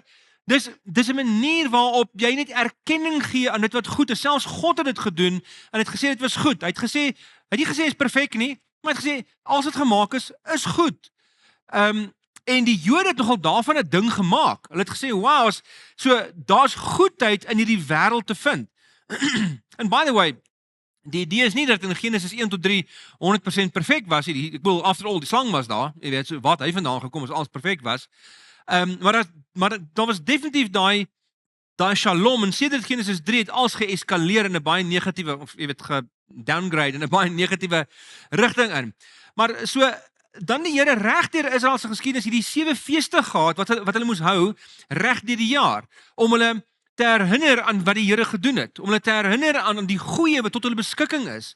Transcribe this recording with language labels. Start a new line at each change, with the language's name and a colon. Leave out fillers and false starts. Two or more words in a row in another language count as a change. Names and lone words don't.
Afrikaans: Dis 'n manier waarop jy net erkenning gee aan dit wat goed is. Selfs God het dit gedoen en het gesê dit was goed. Hy het nie gesê is perfek nie, maar hy het gesê as dit gemaak is goed. En die Jode het nogal daarvan 'n ding gemaak. Hulle het gesê, "Wow, so daar's goedheid in hierdie wêreld te vind."
English: And by the way,
Afrikaans: die idee is nie dat in Genesis 1 tot 3 100% perfek was nie. Ek bedoel,
English: after all,
Afrikaans: die slang was daar. Jy weet, so wat hy vandaan gekom is alles perfek was. Maar daar was definitief daai shalom, en sedert Genesis 3 het alles geeskaleer in 'n baie negatiewe, of jy weet, gedowngrade in 'n baie negatiewe rigting in. Maar so dan die Here reg deur Israel se geskiedenis hierdie 7 feeste gehad wat hulle moes hou reg deur die jaar om hulle te herinner aan wat die Here gedoen het, om hulle te herinner aan die goeie wat tot hulle beskikking is.